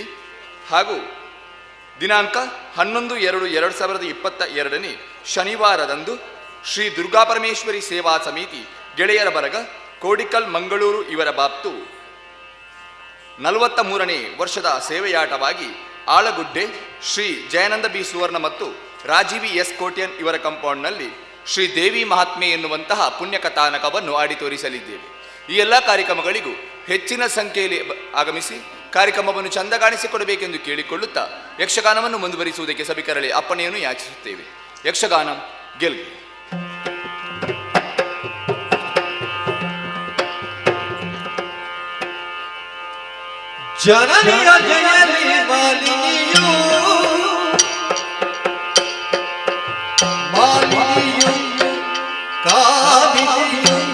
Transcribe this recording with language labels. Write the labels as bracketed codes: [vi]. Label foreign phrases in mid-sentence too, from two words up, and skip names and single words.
[kn] ಹಾಗೂ ದಿನಾಂಕ 11/2/2022 ಶನಿವಾರದಂದು ಶ್ರೀ ದುರ್ಗಾಪರಮೇಶ್ವರಿ ಸೇವಾ ಸಮಿತಿ ಗೆಳೆಯರ ಬರಗ ಕೋಡಿಕಲ್ ಮಂಗಳೂರು ಇವರ ಬಾಪ್ತು 43ನೇ ವರ್ಷದ ಸೇವೆಯಾಟವಾಗಿ ಆಳಗುಡ್ಡೆ ಶ್ರೀ ಜಯಾನಂದ ಬಿ ಸುವರ್ಣ ಮತ್ತು ರಾಜೀವಿ ಎಸ್ ಕೋಟ್ಯನ್ ಇವರ ಕಾಂಪೌಂಡ್ನಲ್ಲಿ ಶ್ರೀ ದೇವಿ ಮಹಾತ್ಮೆ ಎನ್ನುವಂತಹ ಪುಣ್ಯಕಥಾನಕವನ್ನು ಆಡಿ ತೋರಿಸಲಿದ್ದೇವೆ. ಈ ಎಲ್ಲ ಕಾರ್ಯಕ್ರಮಗಳಿಗೂ ಹೆಚ್ಚಿನ ಸಂಖ್ಯೆಯಲ್ಲಿ ಆಗಮಿಸಿ ಕಾರ್ಯಕ್ರಮವನ್ನು ಚಂದ ಕಾಣಿಸಿಕೊಡಬೇಕೆಂದು ಕೇಳಿಕೊಳ್ಳುತ್ತಾ ಯಕ್ಷಗಾನವನ್ನು ಮುಂದುವರಿಸುವುದಕ್ಕೆ ಸಭಿಕರಲ್ಲಿ ಅಪ್ಪಣೆಯನ್ನು ಯಾಚಿಸುತ್ತೇವೆ. ಯಕ್ಷಗಾನ ಗೆಲ್ಗೆ. ಜನನಿಯ ಜಯಲಿ ಮಾಲಿನಿಯು ಮಾಲಿನಿಯು ಕಾಮಿನಿಯು